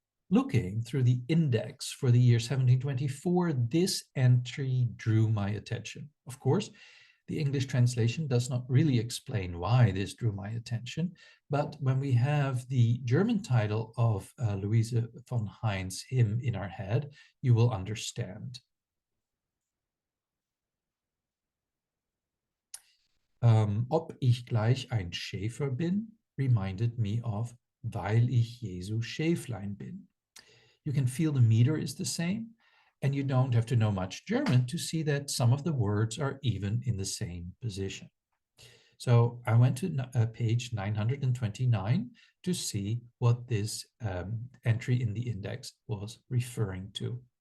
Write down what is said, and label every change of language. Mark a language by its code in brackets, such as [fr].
[en] Looking through the index for the year 1724, this entry drew my attention. Of course, the English translation does not really explain why this drew my attention, but when we have the German title of Louise von Hayn's hymn in our head, you will understand. [de] Ob ich gleich ein Schäfer bin, [en] reminded me of [de] Weil ich Jesu Schäflein bin. [en] You can feel the meter is the same, and you don't have to know much German to see that some of the words are even in the same position. So I went to page 929 to see what this entry in the index was referring to.